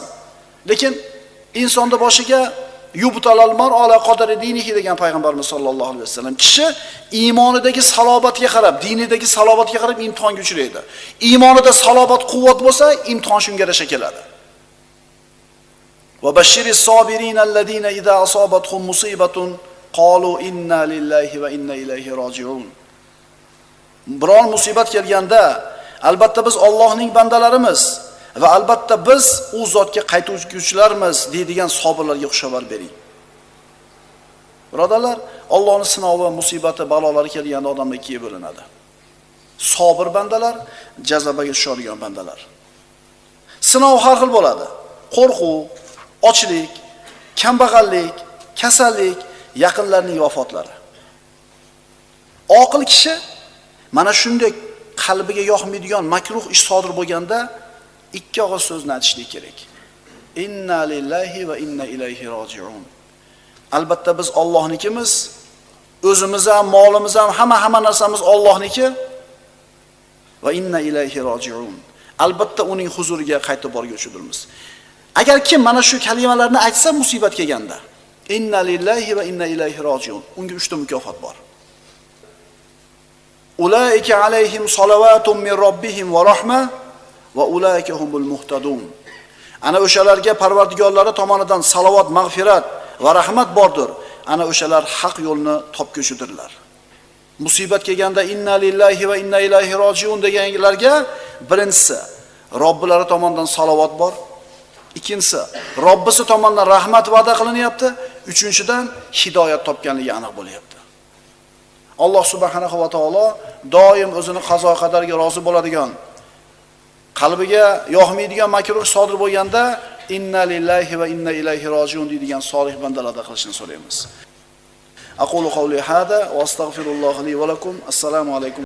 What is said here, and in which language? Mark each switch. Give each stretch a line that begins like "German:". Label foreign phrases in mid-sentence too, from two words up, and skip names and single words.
Uzbek: Lekin insonda boshiga
Arabic: يبتلى المرء على قدر دينه
Uzbek: degan payg'ambarimiz
Arabic: صلى الله عليه وسلم,
Uzbek: kishi iymonidagi salobatga qarab, dinidagi salobatga qarab imtihonga uchraydi. Iymonida salobat, quvvat bo'lsa, imtihon shunga yarasha keladi.
Arabic: وبشر الصابرين الذين إذا أصابتهم مصيبة قالوا إنا لله وإنا إليه راجعون.
Uzbek: Biron musibat kelganda, albatta biz Allohning bandalarimiz va albatta biz u zotga qaytuvchilarmiz deydigan sabirlarga xushxabar bering. Birodarlar, Allohning sinovi, musibati, balolari kelganda odamlar ikkiga bo'linadi. Sabir bandalar, jazobaga tushadigan bandalar. Sinov har xil bo'ladi. Qo'rquv, ochlik, kambag'allik, kasallik, yaqinlarning vafotlari. Oqil kishi Mana shunday qalbiga yoqmaydigan makruh ish sodir bo'lganda ikki og'iz so'zni aytishlik kerak.
Arabic: إنا لله وإنا إليه راجعون.
Uzbek: Albatta biz Allohnikimiz, o'zimiz ham, molimiz ham, hamma narsamiz Allohniki
Arabic: وإنا إليه راجعون.
Uzbek: Albatta uning huzuriga qaytib borguvchidirmiz. Agar kim mana shu kalimalarni aytsa musibat kelganda,
Arabic: إنا لله وإنا إليه راجعون,
Uzbek: unga 3 ta mukofot bor.
Arabic: أولئك عليهم صلوات من ربهم ورحمة وأولئك هم المهتدون.
Uzbek: Ana o'shalarga Parvardigorlari tomonidan salovat, mag'firat va rahmat bordir. Ana o'shalar haq yo'lni topguvchidirlar. Musibat kelganda
Arabic: إنا لله وإنا إليه راجعون
Uzbek: deganlarga birinchisi Robbilari tomonidan salovat bor. Ikkinchisi Robbisi tomonidan rahmat va'da qilinyapti. Uchinchidan hidoyat topganligi aniq bo'lyapti. Alloh
Arabic: سبحانه وتعالى
Uzbek: doim o'zini qazo qadariga rozi bo'ladigan, qalbiga yoqmaydigan makruh sodir bo'lganda
Arabic: إنا لله وإنا إليه راجعون
Uzbek: deydigan solih bandalardan qilishni so'raymiz.
Arabic: أقول قولي هذا وأستغفر الله لي ولكم السلام عليكم.